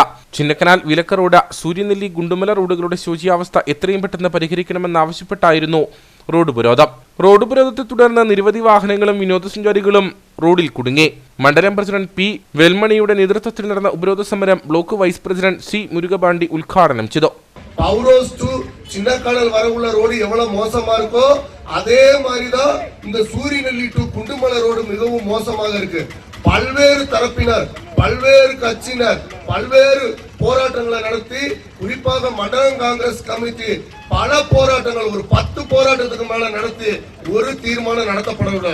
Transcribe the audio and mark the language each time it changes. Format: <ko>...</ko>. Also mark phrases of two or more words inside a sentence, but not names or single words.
<ml>ചിന്നക്കനാൽ വിലക്ക റോഡ്, സൂര്യനെല്ലി, ഗുണ്ടുമല റോഡുകളുടെ ശോചനീയാവസ്ഥ എത്രയും പെട്ടെന്ന് പരിഹരിക്കണമെന്നാവശ്യപ്പെട്ടായിരുന്നു റോഡ് ഉപരോധത്തെ തുടർന്ന് നിരവധി വാഹനങ്ങളും വിനോദസഞ്ചാരികളും റോഡിൽ കുടുങ്ങി. മണ്ഡലം പ്രസിഡന്റ് P വെൽമണിയുടെ നേതൃത്വത്തിൽ നടന്ന ഉപരോധ സമരം ബ്ലോക്ക് വൈസ് പ്രസിഡന്റ് C മുരുകപാണ്ഡി ഉദ്ഘാടനം ചെയ്തു.</ml> <ta>பவுரோஸ் டு சின்னக்கடல் வர உள்ள ரோடு எவ்வளவு மோசமா இருக்கோ அதே மாதிரிதான் இந்த சூரியநெல்லி டு குண்டுமலை ரோடு மிகவும் மோசமாக இருக்கு. பல்வேறு தரப்பினர், பல்வேறு கட்சியினர் பல்வேறு போராட்டங்களை நடத்தி, குறிப்பாக மண்டலம் காங்கிரஸ் கமிட்டி பல போராட்டங்கள், ஒரு 10 போராட்டத்துக்கு மேல நடத்தி ஒரு தீர்மானம் நடத்தப்படவில்லை.</ta>